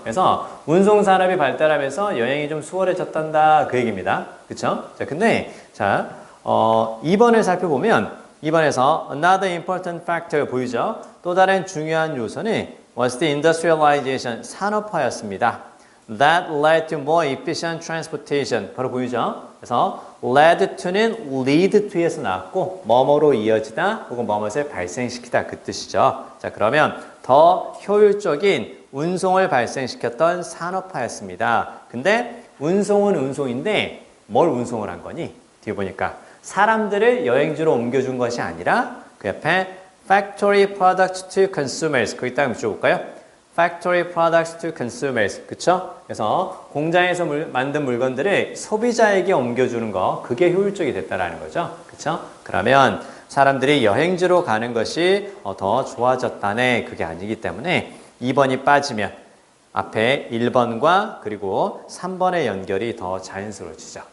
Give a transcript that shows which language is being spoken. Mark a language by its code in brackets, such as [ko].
[ko] 그래서 운송산업이 발달하면서 여행이 좀 수월해졌단다. 그 얘기입니다. 그쵸? 자, 근데, 자, 2번을 살펴보면 2번에서 [en] another important factor [ko] 보이죠? 또 다른 중요한 요소는 [en] was the industrialization, [ko] 산업화였습니다. [en] That led to more efficient transportation. [ko] 바로 보이죠? 그래서 led to는 lead to에서 나왔고 뭐뭐로 이어지다 혹은 뭐뭇을 발생시키다 그 뜻이죠. 자, 그러면 더 효율적인 운송을 발생시켰던 산업화였습니다. 근데 운송은 운송인데 뭘 운송을 한 거니? 뒤에 보니까 사람들을 여행지로 옮겨준 것이 아니라 그 옆에 [en] factory products to consumers [ko] 거기 딱 붙여볼까요? [en] factory products to consumers [ko] 그쵸? 그래서 공장에서 만든 물건들을 소비자에게 옮겨주는 거 그게 효율적이 됐다라는 거죠. 그쵸? 그러면 사람들이 여행지로 가는 것이 더 좋아졌다네 그게 아니기 때문에 2번이 빠지면 앞에 1번과 그리고 3번의 연결이 더 자연스러워지죠.